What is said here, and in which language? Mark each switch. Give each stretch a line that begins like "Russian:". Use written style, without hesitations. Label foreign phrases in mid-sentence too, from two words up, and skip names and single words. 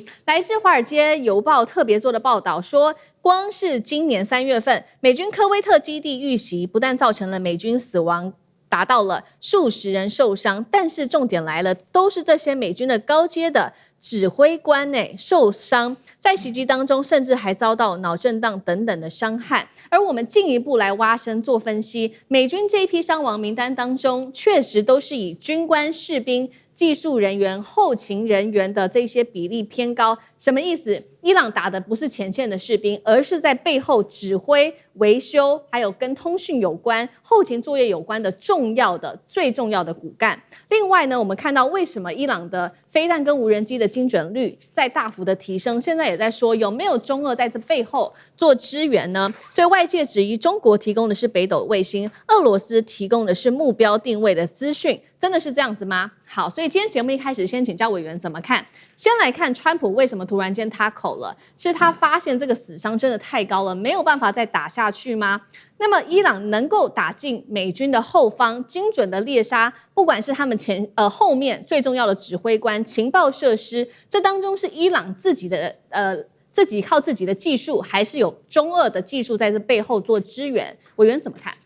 Chinese: 來自《華爾街郵報》特別做的報道說，光是今年3月份，美軍科威特基地遇襲，不但造成了美軍死亡達到了數十人受傷，但是重點來了，都是這些美軍的高階的指揮官受傷，在襲擊當中甚至還遭到腦震盪等等的傷害。而我們進一步來挖深做分析，美軍這一批傷亡名單當中，確實都是以軍官、士兵、技術人員、後勤人員的這些比例偏高。什麼意思？伊朗打的不是前線的士兵，而是在背後指揮、維修，還有跟通訊有關、後勤作業有關的最重要的骨幹。另外呢，我們看到為什麼伊朗的飛彈跟無人機的精準率在大幅的提升，現在也在說有沒有中俄在這背後做支援呢？所以外界質疑中國提供的是北斗衛星，俄羅斯提供的是目標定位的資訊，真的是這樣子嗎？好，所以今天節目一開始先請教委員怎麼看。先來看川普為什麼突然間他口了，是他發現這個死傷真的太高了，沒有辦法再打下去嗎？那麼伊朗能夠打進美軍的後方，精準的獵殺，不管是他們後面最重要的指揮官、情報設施，這當中是伊朗自己靠自己的技術，還是有中俄的技術在這背後做支援？委員怎麼看？